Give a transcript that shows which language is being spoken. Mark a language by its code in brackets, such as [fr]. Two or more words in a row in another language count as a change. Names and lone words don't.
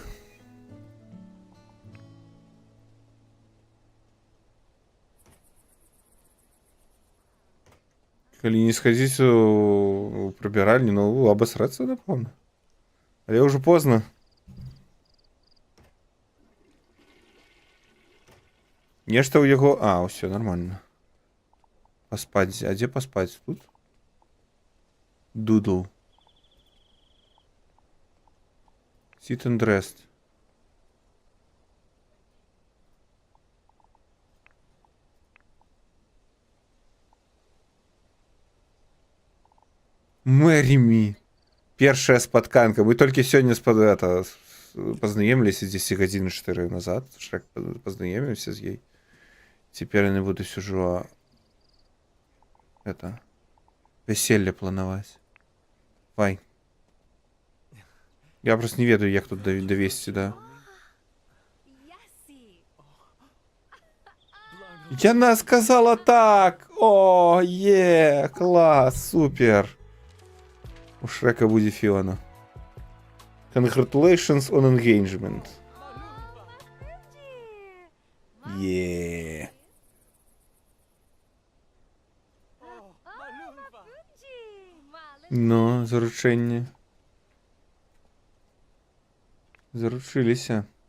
[be] Калі не схадзіць у прыбіральню, ну, абасрацца, напэўна. Але ўжо позна. Нешта ў яго... А, ўсё, нормально. Паспаць. А дзе паспаць? Тут? Дудл. [en] Sit and rest. Marry me. [be] Першая спатканка. Мы толькі сёння познаёміліся 10 гадзін 4 назад. Шрек познаёміўся з ёй. Цяпер яны будуць ужо вяселле планаваць. Вай. Я просто не ведаю, як тут давесці, да. Яна сказала так! О, клас, супер! У Шрека будзе Фіона. [en] Congratulations on engagement. [be] Ну, заручэнне. Заручыліся.